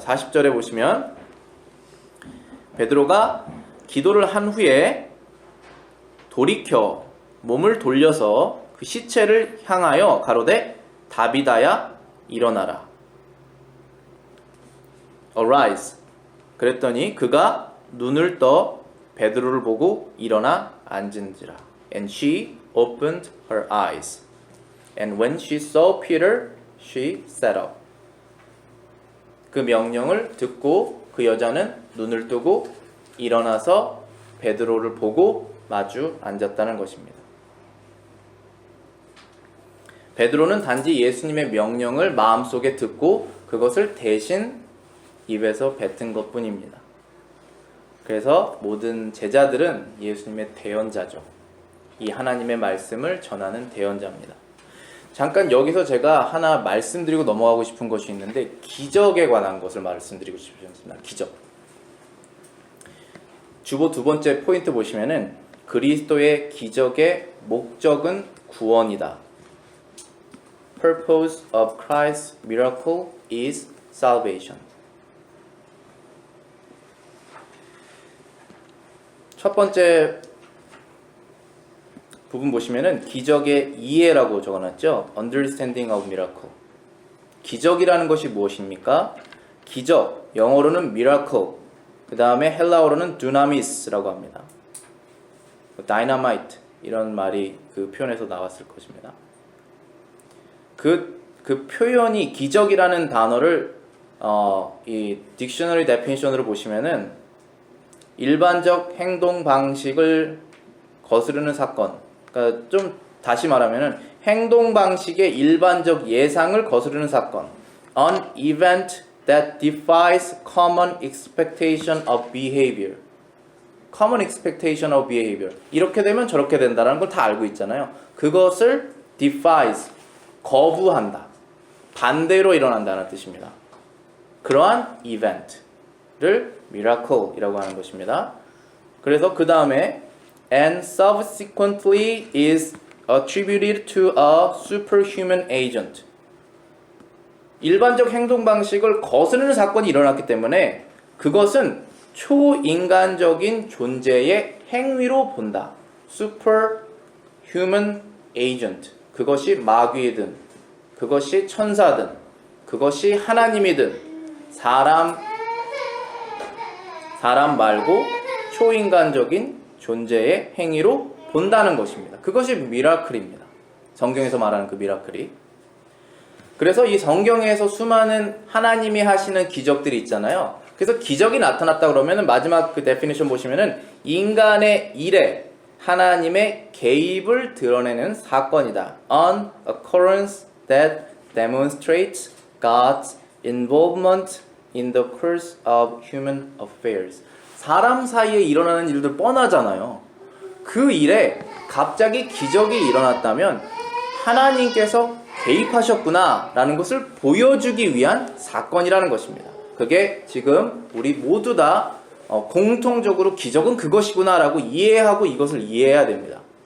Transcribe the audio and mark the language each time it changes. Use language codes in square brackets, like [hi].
[ko] 40절에 보시면 베드로가 기도를 한 후에 돌이켜 몸을 돌려서 그 시체를 향하여 가로되 다비다야 일어나라. [en] Arise. [ko] 그랬더니 그가 눈을 떠 베드로를 보고 일어나 앉은지라. [en] And she opened her eyes. And when she saw Peter, she sat up. [ko] 그 명령을 듣고 그 여자는 눈을 뜨고 일어나서 베드로를 보고 마주 앉았다는 것입니다. 베드로는 단지 예수님의 명령을 마음속에 듣고 그것을 대신 입에서 뱉은 것뿐입니다. 그래서 모든 제자들은 예수님의 대언자죠. 이 하나님의 말씀을 전하는 대언자입니다. 잠깐 여기서 제가 하나 말씀드리고 넘어가고 싶은 것이 있는데 기적에 관한 것을 말씀드리고 싶습니다. 기적. 주보 두 번째 포인트 보시면은 그리스도의 기적의 목적은 구원이다. [en] Purpose of Christ's miracle is salvation. [ko] 첫 번째 부분 보시면은 기적의 이해라고 적어놨죠. [en] Understanding of miracle. [ko] 기적이라는 것이 무엇입니까? 기적, 영어로는 miracle, 그 다음에 헬라어로는 dynamis라고 합니다. dynamite 이런 말이 그 표현에서 나왔을 것입니다. 그 표현이 기적이라는 단어를 이 딕셔너리 데피니션으로 보시면은 일반적 행동 방식을 거스르는 사건. 그러니까 좀 다시 말하면은 행동 방식의 일반적 예상을 거스르는 사건. [en] An event that defies common expectation of behavior. Common expectation of behavior. [ko] 이렇게 되면 저렇게 된다는 걸 다 알고 있잖아요. 그것을 defies, 거부한다. 반대로 일어난다는 뜻입니다. 그러한 event를 miracle이라고 하는 것입니다. 그래서 그 다음에 [en] and subsequently is attributed to a superhuman agent. [ko] 일반적 행동 방식을 거스르는 사건이 일어났기 때문에 그것은 초인간적인 존재의 행위로 본다. [en] superhuman agent. [ko] 그것이 마귀든 그것이 천사든 그것이 하나님이든 사람 말고 초인간적인 존재의 행위로 본다는 것입니다. 그것이 미라클입니다. 성경에서 말하는 그 미라클이. 그래서 이 성경에서 수많은 하나님이 하시는 기적들이 있잖아요. 그래서 기적이 나타났다 그러면은 마지막 그 데피니션 보시면은 인간의 일에 하나님의 개입을 드러내는 사건이다. [en] An occurrence that demonstrates God's involvement in the course of human affairs. [ko] 사람 사이에 일어나는 일들 뻔하잖아요. 그 일에 갑자기 기적이 일어났다면 하나님께서 개입하셨구나 라는 것을 보여주기 위한 사건이라는 것입니다. 그게 지금 우리 모두 다 공통적으로 기적은 그것이구나 라고 이해하고 이것을 이해해야 됩니다.